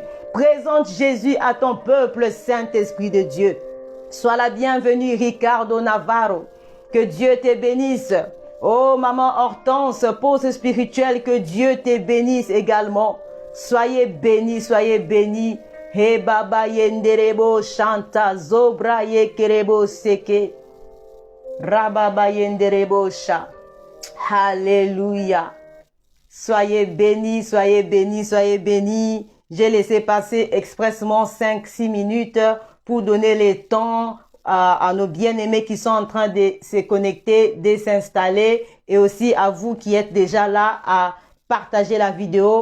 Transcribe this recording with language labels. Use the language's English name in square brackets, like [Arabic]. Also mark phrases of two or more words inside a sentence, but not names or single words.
[French] Présente Jésus à ton peuple, Saint-Esprit de Dieu. Sois la bienvenue, Ricardo Navarro. Que Dieu te bénisse. Oh, maman Hortense, pause spirituelle, que Dieu te bénisse également. Soyez bénis, soyez bénis. He baba yenderebo chanta, zobra yekerebo seke. Rababa yenderebo cha. Alléluia. Soyez bénis, soyez bénis, soyez bénis. J'ai laissé passer expressement 5-6 minutes pour donner le temps à nos bien-aimés qui sont en train de se connecter, de s'installer et aussi à vous qui êtes déjà là à partager la vidéo.